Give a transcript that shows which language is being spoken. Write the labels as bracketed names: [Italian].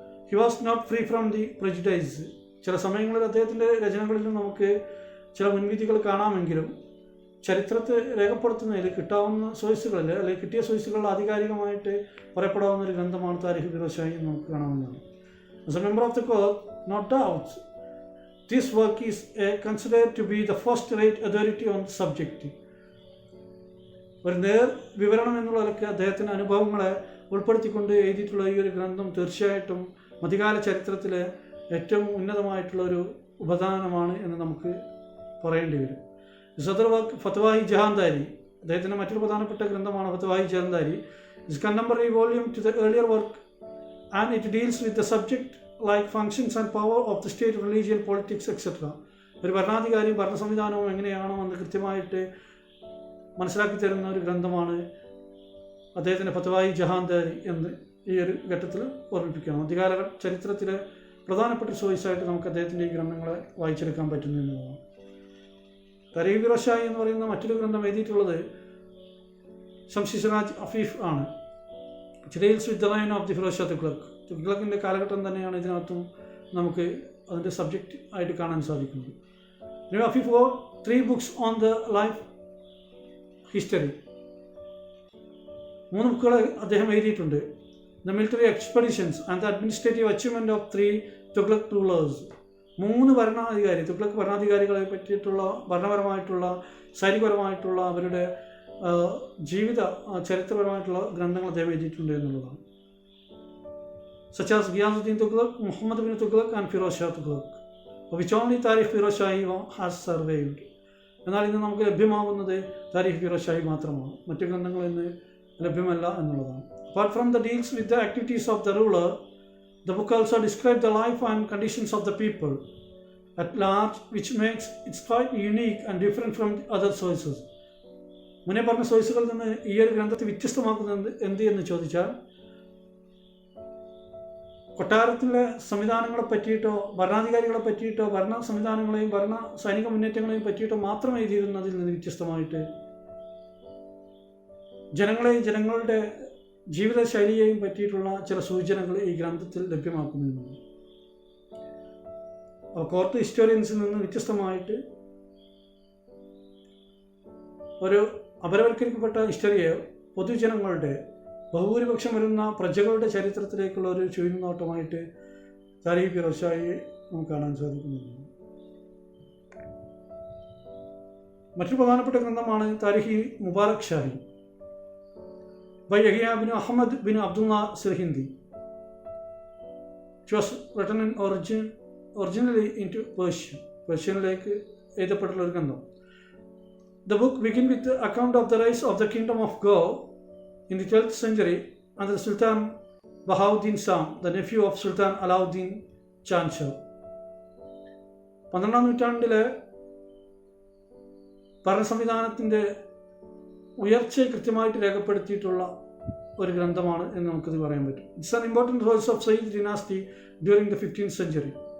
[English] He was not free from the prejudice. [Malayalam] ചില സമയങ്ങളിൽ അദ്ദേഹത്തിൻ്റെ രചനകളിലും നമുക്ക് ചില മുൻവിധികൾ കാണാമെങ്കിലും ചരിത്രത്തെ രേഖപ്പെടുത്തുന്നതിൽ കിട്ടാവുന്ന സോഴ്സുകളിൽ അല്ലെങ്കിൽ കിട്ടിയ സോഴ്സുകളിൽ ആധികാരികമായിട്ട് പറയപ്പെടാവുന്ന ഒരു ഗ്രന്ഥമാണ് താരിഖ് ഫിറോസ് ഷാഹി എന്ന് നമുക്ക് കാണാവുന്നതാണ്. [English] As a member of the court, no doubts This work is considered to be the first-rate authority on the subject. [Malayalam] ഒരു വിവരണം എന്നുള്ള നിലയ്ക്ക് അദ്ദേഹത്തിൻ്റെ അനുഭവങ്ങളെ ഉൾപ്പെടുത്തിക്കൊണ്ട് എഴുതിയിട്ടുള്ള ഈ ഒരു ഗ്രന്ഥം തീർച്ചയായിട്ടും മധ്യകാല ചരിത്രത്തിലെ ഏറ്റവും ഉന്നതമായിട്ടുള്ള ഒരു ഉപദാനമാണ് എന്ന് നമുക്ക് പറയേണ്ടി വരും. [English] സദർ വർക്ക് [Malayalam] ഫത്വായി ജഹാന്താരി, അദ്ദേഹത്തിൻ്റെ മറ്റൊരു പ്രധാനപ്പെട്ട ഗ്രന്ഥമാണ് ഫത്വായി ജഹാന്താരി. [English] Is contemporary volume to the earlier work and it deals with the subject like functions and power of the state, religion, politics etcetera. [Malayalam] ഒരു ഭരണാധികാരിയും ഭരണ സംവിധാനവും എങ്ങനെയാണോ എന്ന് കൃത്യമായിട്ട് മനസ്സിലാക്കി തരുന്ന ഒരു ഗ്രന്ഥമാണ് അദ്ദേഹത്തിൻ്റെ ഫത്വായി ജഹാന്താരി എന്ന് ഈ ഒരു ഘട്ടത്തിൽ ഓർമ്മിപ്പിക്കണം. മധ്യകാല ചരിത്രത്തിലെ പ്രധാനപ്പെട്ട ചോയ്സായിട്ട് നമുക്ക് അദ്ദേഹത്തിൻ്റെ ഈ ഗ്രന്ഥങ്ങളെ വായിച്ചെടുക്കാൻ പറ്റുന്നു എന്നുള്ളതാണ്. താരീഖ് ഫിറോസ് ഷാഹി എന്ന് പറയുന്ന മറ്റൊരു ഗ്രന്ഥം എഴുതിയിട്ടുള്ളത് ശംസി സിറാജ് അഫീഫ് ആണ്. [English] Deals with the reign of the Firoz Shah Tughlaq. [Malayalam] തുഗ്ലക്കിൻ്റെ കാലഘട്ടം തന്നെയാണ് ഇതിനകത്തും നമുക്ക് അതിൻ്റെ സബ്ജക്റ്റ് ആയിട്ട് കാണാൻ സാധിക്കുന്നത്. [English] Afif wrote 3 books on the life history. [Malayalam] 3 ബുക്കുകൾ അദ്ദേഹം എഴുതിയിട്ടുണ്ട്. [English] The military expeditions and the administrative achievement of 3 Tughlaq rulers. [Malayalam] 3 ഭരണാധികാരി, തുഗ്ലക്ക് ഭരണാധികാരികളെ പറ്റിയിട്ടുള്ള ഭരണപരമായിട്ടുള്ള സൈനികപരമായിട്ടുള്ള അവരുടെ ജീവിത ചരിത്രപരമായിട്ടുള്ള ഗ്രന്ഥങ്ങൾ അദ്ദേഹം എഴുതിയിട്ടുണ്ട് എന്നുള്ളതാണ്. [English] such as Ghiyazuddin Tughlaq, Muhammad bin Tughlaq and Firoz Shah Tughlaq, which only Tarikh Firoz Shahi has survived. [Malayalam] എന്നാൽ ഇന്ന് നമുക്ക് ലഭ്യമാകുന്നത് താരിഖ് ഫിറോസ് ഷാഹി മാത്രമാണ്, മറ്റു ഗ്രന്ഥങ്ങൾ ഇന്ന് ലഭ്യമല്ല എന്നുള്ളതാണ്. [English] Apart from the deals with the activities of the ruler, the book also describes the life and conditions of the people at large, which makes it quite unique and different from other sources. [Malayalam] മുന്നേ പറഞ്ഞ സോഴ്സുകളിൽ നിന്ന് ഈ ഒരു ഗ്രന്ഥത്തെ വ്യത്യസ്തമാക്കുന്നത് എന്ത് എന്ന് ചോദിച്ചാൽ, കൊട്ടാരത്തിലെ സംവിധാനങ്ങളെ പറ്റിയിട്ടോ ഭരണാധികാരികളെ പറ്റിയിട്ടോ ഭരണ സംവിധാനങ്ങളെയും ഭരണ സൈനിക മുന്നേറ്റങ്ങളെയും പറ്റിയിട്ടോ മാത്രം എഴുതിയിരുന്നതിൽ നിന്ന് വ്യത്യസ്തമായിട്ട് ജനങ്ങളെയും ജനങ്ങളുടെ ജീവിതശൈലിയെയും പറ്റിയിട്ടുള്ള ചില സൂചനകൾ ഈ ഗ്രന്ഥത്തിൽ ലഭ്യമാക്കുന്നുണ്ട്. കോർട്ട് ഹിസ്റ്റോറിയൻസിൽ നിന്ന് വ്യത്യസ്തമായിട്ട് ഒരു അപരവൽക്കരിക്കപ്പെട്ട ഹിസ്റ്ററിയെ പൊതുജനങ്ങളുടെ ബഹുഭൂരിപക്ഷം വരുന്ന പ്രജകളുടെ ചരിത്രത്തിലേക്കുള്ള ഒരു ചുവടുനോട്ടമായിട്ട് താരിഖ് ഫിറോസ് ഷാഹിയെ നമുക്ക് കാണാൻ സാധിക്കുന്നുണ്ട്. മറ്റൊരു പ്രധാനപ്പെട്ട ഗ്രന്ഥമാണ് Tariq Mubarak Shahi by Yahya bin Ahmed bin Abdulla സിർഹിന്ദി. [English] it was written in originally in to [Malayalam] പേർഷ്യനിലേക്ക് എഴുതപ്പെട്ടുള്ള ഒരു ഗ്രന്ഥം. [English] The book begins with the account of the rise of the kingdom of Gaur in the 12th century under Sultan Bahauddin Shah, the nephew of Sultan Alauddin Chanshah. [Malayalam] 12ാം നൂറ്റാണ്ടിലെ ഭരണ സംവിധാനത്തിൻ്റെ ഉയർച്ചയെ കൃത്യമായിട്ട് രേഖപ്പെടുത്തിയിട്ടുള്ള ഒരു ഗ്രന്ഥമാണ് എന്ന് നമുക്കിത് പറയാൻ പറ്റും. [English] It's an important source of Sayyid dynasty during the 15th century.